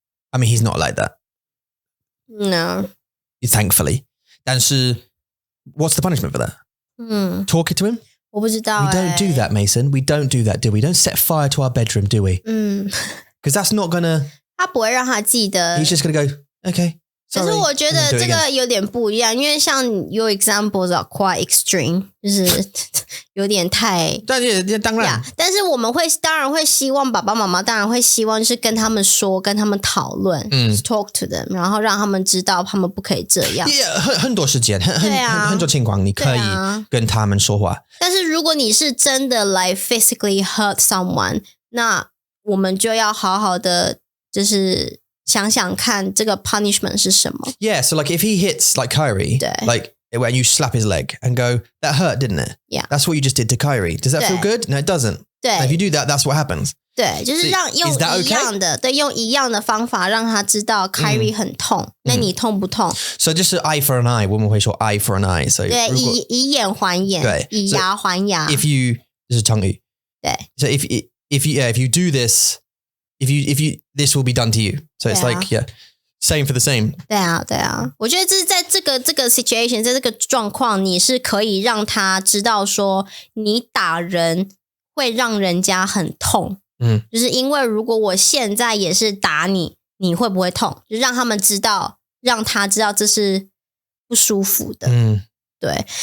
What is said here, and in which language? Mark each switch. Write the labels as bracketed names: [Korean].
[English] I mean, he's not like that. No. Thankfully. [Chinese] 但是 [English] what's the punishment for that? Talk it to him? [Chinese] 我不知道 [English] We don't do that, Mason. We don't do that, do we? Don't set fire to our bedroom, do we? Because that's not gonna... [Chinese] 他不会让他记得 [English] He's just gonna go, okay. [Chinese] 可是我觉得这个有点不一样，因为像 [English] your examples are quite extreme， [Chinese] 就是有点太当然，但是我们当然会希望爸爸妈妈当然会希望就是跟他们说，跟他们讨论， [English] talk to them， [Chinese] 然后让他们知道他们不可以这样。很多时间，很多情况你可以跟他们说话。但是如果你是真的 [English] like physically hurt someone， [Chinese] 那我们就要好好的就是想想看这个 punishment 是什么。 [English] Yeah, so like if he hits like Kyrie, like when you slap his leg and go, that hurt, didn't it? Yeah. That's what you just did to Kyrie. Does that feel good? No, it doesn't. [Chinese] 对。 [English] If you do that, that's what happens. [Chinese] 对，就是用一样的，对，用一样的方法让他知道 Kyrie 很痛，那你痛不痛 [English] ？So [Chinese] 就是 [English] eye for an eye， [Chinese] 我们会说 [English] eye for an eye。 So [Chinese] 对，以眼还眼，对，以牙还牙。 [English] If you [Chinese] 这是成语。对。 [English] So if you do this, if you this will be done to you. So it's like same for the same. [Chinese] 对啊，我觉得这是在这个 situation， 在这个状况，你是可以让他知道说，你打人会让人家很痛。就是因为如果我现在也是打你，你会不会痛？就让他们知道，让他知道这是不舒服的。对。